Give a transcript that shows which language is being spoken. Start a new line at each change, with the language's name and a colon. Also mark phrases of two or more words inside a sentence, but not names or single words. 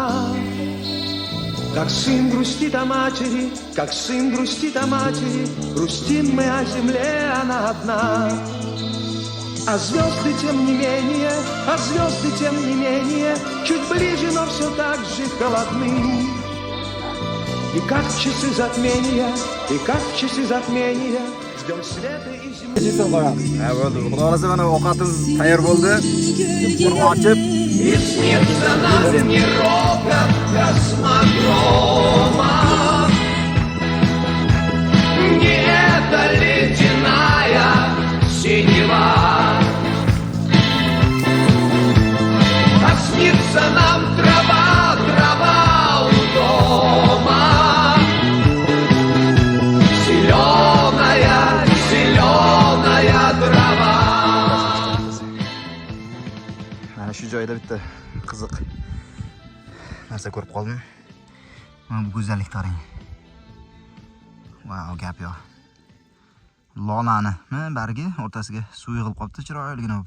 Russian: Как сын грустит о матери, как сын грустит о матери, грустим мы о земле, она одна. А звезды тем не менее, а звезды тем не менее, чуть ближе, но все так же холодны. И как в часы затмения, и как в часы затмения, ждем света и земли.
Uzbek: Ha bo'ldi. Xudo xolasa mana ovqatimiz tayyor bo'ldi. Buni ochib,
Russian: Не робот космодрома, не эта ледяная синева, а снится нам трава, трава у дома, зеленая, зеленая трава.
Uzbek: mana shu joyda bitta qiziq narsa ko'rib qoldim. Mana bu go'zallik qarang. Wow, gap yo'q. Lolani, bargi o'rtasiga suv yig'ilib qolibdi, chiroyligina bo'lib.